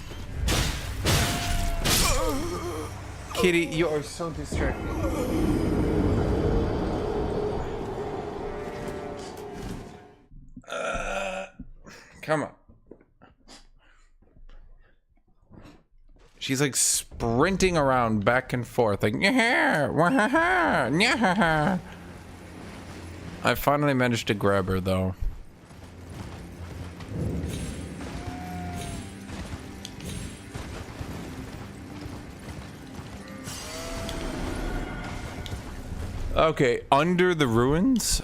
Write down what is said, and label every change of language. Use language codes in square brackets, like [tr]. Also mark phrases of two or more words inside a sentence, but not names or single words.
[en] Kitty, you are so distracting. Come on. She's like sprinting around back and forth like yeah, wah-ha-ha, nya-ha-ha. I finally managed to grab her though. Okay, under the ruins.